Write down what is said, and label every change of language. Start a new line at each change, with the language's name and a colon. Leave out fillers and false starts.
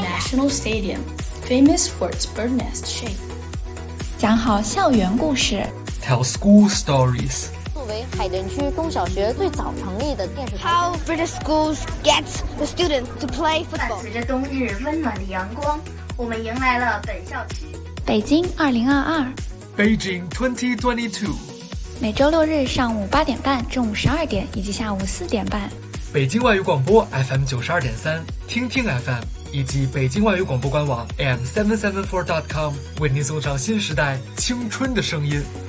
English: The National Stadium, famous for its bird nest shape.
Chinese: 讲好校园故事
English: Tell school stories.
Chinese: 作为海淀区中小学最早成立的电视台
English: How British schools get the students to play football.
Chinese: 伴随着冬日温暖的阳光，我们迎来了本校区北京2022
English: Beijing 2022
Chinese: 每周六日上午八点半中午十二点以及下午四点半北京外语广播 FM92.3 听听 FM 以及北京外语广播官网 AM774.com 为您送上新时代青春的声音